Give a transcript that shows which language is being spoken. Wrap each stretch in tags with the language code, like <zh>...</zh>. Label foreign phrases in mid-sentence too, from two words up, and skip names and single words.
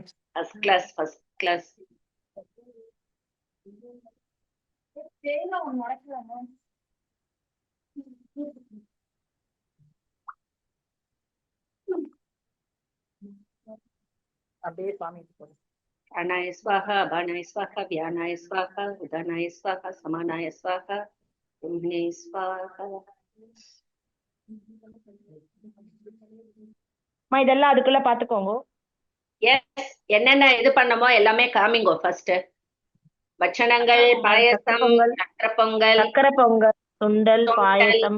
<en>first class first class.</en> <ta>அப்படியே சுவாமி</ta> <sa>प्राणाय स्वाहा बाणाय स्वाहा व्यानाय स्वाहा उदानाय स्वाहा समानाय स्वाहा ब्रह्मणे स्वाहा.</sa> <ta>இதெல்லாம் அதுக்குள்ள பாத்துக்கோங்க. எஸ், என்னென்ன இது பண்ணமோ எல்லாமே காமிங்கோ. ஃபர்ஸ்ட் பட்சணங்கள், பாயசம், சக்கரை பொங்கல், சுண்டல், பாயசம்,</ta>